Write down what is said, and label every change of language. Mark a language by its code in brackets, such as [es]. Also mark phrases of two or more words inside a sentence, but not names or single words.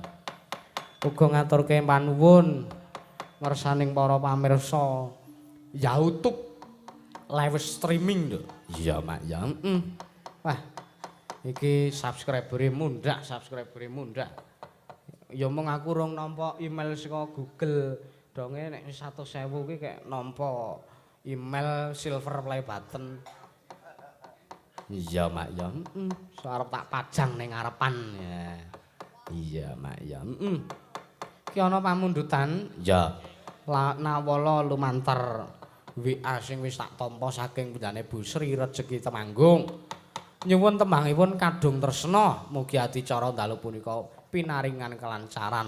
[jv] Uga ngaturke panuwun ngersaning para pamirsa YouTube [en] live streaming [jv] lho. Iya Mak ya. Wah. Iki subscriber-e mundhak. Ya mung aku rung nampa email saka Google. Donge nek 100.000 ki kayak nampa email [en] silver play button. [jv] Iya, Mak ya. Arep tak pajang ning ngarepan. Ya. Iya, Mak ya. Ki ana pamundutan. Ya. Nawala lumantar WA sing wis tak tampa saking bendane Bu Sri Rejeki Temanggung. Nyuwun tembangipun kadung tresna, mugi adicara dalu punika pinaringan kelancaran.